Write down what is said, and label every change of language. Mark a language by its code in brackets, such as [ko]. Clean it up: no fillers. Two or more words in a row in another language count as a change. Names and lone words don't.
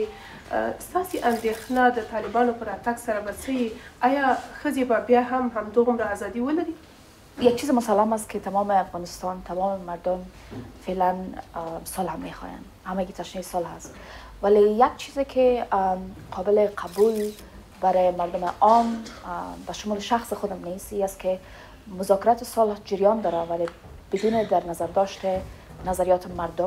[ps] ستاسې اندېښنه د طالبانو پر راتګ سره به څه وي؟ آیا ښځې به بیا هم همدومره ازادي ولري؟ [fa] یک چیز مسلم است که تمام افغانستان، تمام مردم فعلا صلح میخواین. همگی تشنه صلح است. ولی یک چیزی که قابل قبول برای مردم عام به شمول شخص خودم نیست است که مذاکرات صلح جریان داره ولی بدون در نظر داشته نظریات مردم.